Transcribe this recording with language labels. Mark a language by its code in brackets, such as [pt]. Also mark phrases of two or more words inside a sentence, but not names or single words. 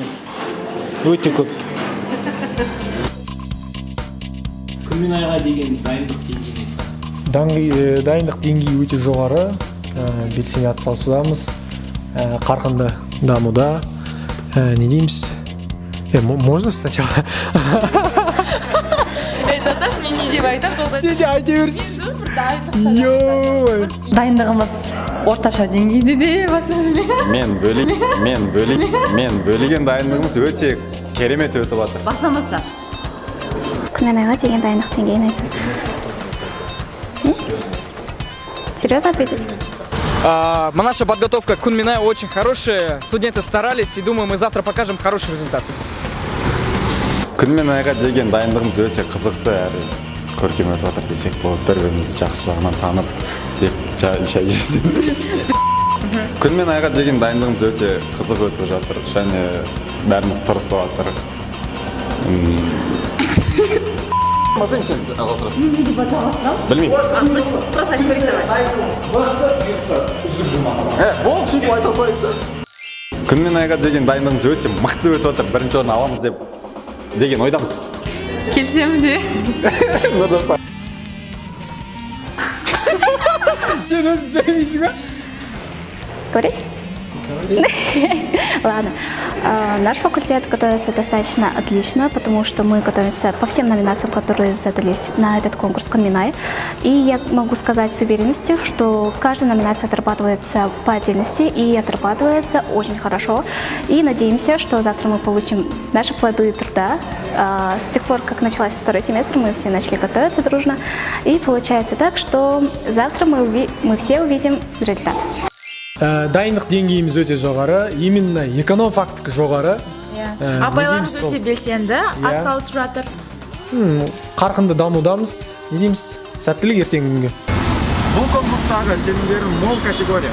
[kk] Өте көп. Күн мен айға деген дайындық деңгейін айтсам. Дайындық деңгейі өте жоғары. Белсене атсалысудамыз. Қарқынды дамуда. Не дейміз? [ru] Можно сначала? [kk] Заташ мен не деп айтам? Сен де айта берсейші. Дайындығымыз орташа деңгейде де басымыз. Мен бөлеген дайындығымыз өте керемет өтіп жатыр. Басынан баста. Күн мен айға деген дайындық деңгейін айтсам. [ru] Серьезно ответить? Наша подготовка к Кунминай очень хорошая. Студенты старались, и думаю, мы завтра покажем хороший результат. [kk] Күн мен айға деген дайындығымыз өте қызықты әрі көркем өтіп жатыр десек болады. Бір-бірімізді жақсы жағынан танып деп шай ішсек. Күн мен айға деген дайындығымыз өте қызық өтіп жатыр және бәріміз тырысып жатыр. Мазайым сен жалғастырасың. Не деп жалғастырамыз? Білмеймін. Просто айтып көрейік давай. Болды, сөйтіп айта салайын. Күн мен айға деген дайындығымыз өте мықты өтіп жатыр. Бірінші орын аламыз деген ойдамыз. Келсем де. Нұрдастар. Сен өзің сөйлемейсің ба? [ru] Говорить? Ладно. Наш факультет готовится достаточно отлично, потому что мы готовимся по всем номинациям, которые задались на этот конкурс Кунминай. И я могу сказать с уверенностью, что каждая номинация отрабатывается по отдельности и отрабатывается очень хорошо. И надеемся, что завтра мы получим наши плоды труда. С тех пор, как начался второй семестр, мы все начали готовиться дружно. И получается так, что завтра мы все увидим результат. [kk] Дайындық деңгейіміз өте жоғары, именно эконом фактік жоғары. Апайларымыз өте белсенді, атсалысып жатыр. Қарқынды дамудамыз, не дейміз, сәттілік ертеңгі күнге. Бұл конкурстағы сенімдерің мол категория.